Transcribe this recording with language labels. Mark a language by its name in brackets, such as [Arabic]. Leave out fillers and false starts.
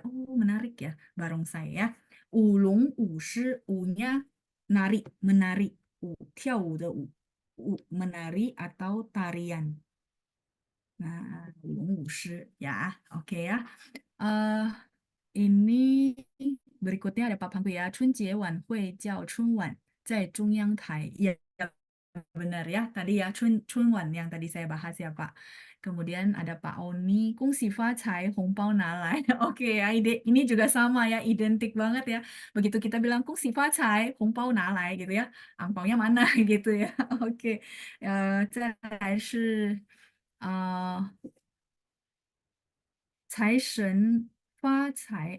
[Indonesian] Oh menarik ya, barongsai ya. Ulung, ushi, u-nya nari, menari. U, tiao de u. Menari atau tarian. Nah, ulung, ushi ya, oke ya. Eh, ini berikutnya ada papanku ya. [Chinese] 春节晚会叫春晚，在中央台. [Indonesian] Ya, benar ya. Tadi ya, Chunwan yang tadi saya bahas ya, Pak. Kemudian ada Pak Oni, [Chinese] 恭喜发财, 红包拿来. [Indonesian] Oke ya, ini juga sama ya, identik banget ya. Begitu kita bilang [Chinese] 恭喜发财, 红包拿来 [Indonesian] gitu ya. Angpaunya mana gitu ya. Oke. [Chinese] 再来是财神 发财.